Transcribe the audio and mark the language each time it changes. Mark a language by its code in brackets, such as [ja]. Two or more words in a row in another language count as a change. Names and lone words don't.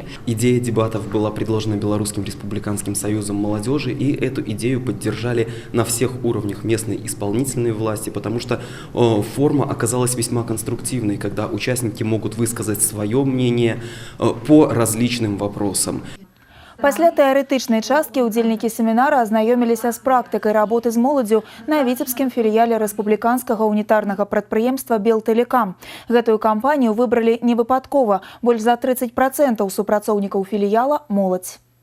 [ru] Идея дебатов была предложена Белорусским республиканским союзом молодежи, и эту идею поддержали на всех уровнях местной исполнительной власти, потому что форма оказалась весьма конструктивной, когда участники могут высказать свое мнение по различным вопросам. [be] Пасля тэарэтычнай часткі ўдзельнікі семінара азнаёміліся з практыкай работы з моладзю на віцебскім філіяле рэспубліканскага унітарнага прадпрыемства «Белтэлекам». Гэтую кампанію выбралі не выпадкова. Больш за 30% супрацоўнікаў філіяла – моладзь.